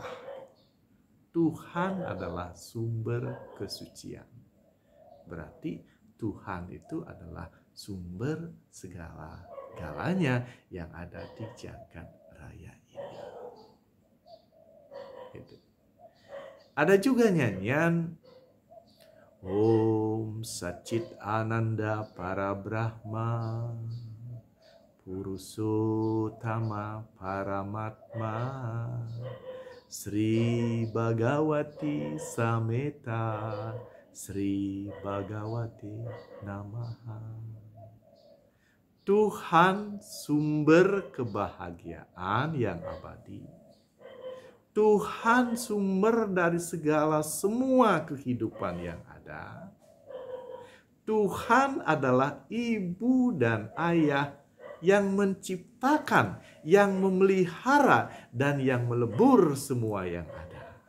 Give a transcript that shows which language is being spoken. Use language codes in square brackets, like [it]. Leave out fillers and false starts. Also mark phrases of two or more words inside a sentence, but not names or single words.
[id] Tuhan adalah sumber kesucian. Berarti Tuhan itu adalah sumber segala-galanya yang ada di jagat raya ini. Ada juga nyanyian [sa] ॐ सत्चित् आनन्द परब्रह्म पुरुषोत्तम परमात्मा श्री भगवती समेत श्री भगवती नमः. [id] Tuhan sumber kebahagiaan yang abadi. Tuhan sumber dari segala semua kehidupan yang ada. Tuhan adalah ibu dan ayah yang menciptakan, yang memelihara, dan yang melebur semua yang ada.